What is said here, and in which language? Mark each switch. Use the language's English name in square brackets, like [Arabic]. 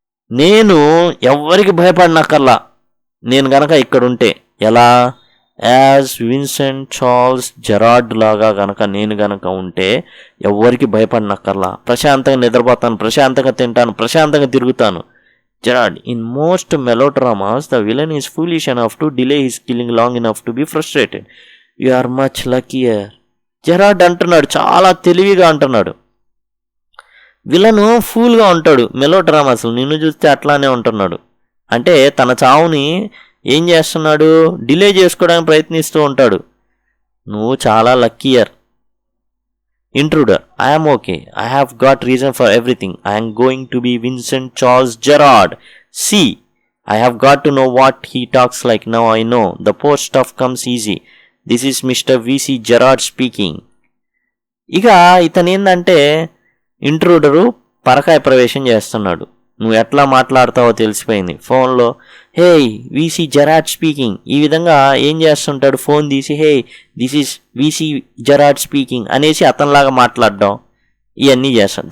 [Telugu] నేను ఎవ్వరికి భయపడినక్కర్లా నేను గనక ఇక్కడుంటే. ఎలా? యాజ్ విన్సెంట్ చార్ల్స్ జెరాడ్ లాగా గనక నేను గనక ఉంటే ఎవ్వరికి భయపడినక్కర్లా. ప్రశాంతంగా నిద్రపోతాను, ప్రశాంతంగా తింటాను, ప్రశాంతంగా తిరుగుతాను. [English] Gerard, in most melodramas, the villain is foolish enough to delay his killing long enough to be frustrated. You are much luckier. [Telugu] Gerard అంటున్నాడు, చాలా తెలివిగా అంటున్నాడు. విలను ఫూల్గా ఉంటాడు, మెలో డ్రామా, అసలు నిన్ను చూస్తే అట్లానే ఉంటున్నాడు. అంటే తన చావుని ఏం చేస్తున్నాడు, డిలే చేసుకోవడానికి ప్రయత్నిస్తూ ఉంటాడు. నువ్వు చాలా luckier. [English] Intruder, I'm okay, I have got reason for everything. I'm going to be Vincent Charles Gerard. See, I have got to know what he talks like. Now I know. The poor stuff comes easy. This is Mr. V.C. Gerard speaking. [Telugu] ఇక ఇతను ఏంటంటే ఇంట్రూడరు పరకాయ ప్రవేశం చేస్తున్నాడు. నువ్వు ఎట్లా మాట్లాడతావో తెలిసిపోయింది. ఫోన్లో [English] hey VC Gerard speaking, [Telugu] ఈ విధంగా ఏం చేస్తుంటాడు, ఫోన్ తీసి [English] hey this is VC Gerard speaking [Telugu] అనేసి అతనిలాగా మాట్లాడడం, ఇవన్నీ చేస్తాడు.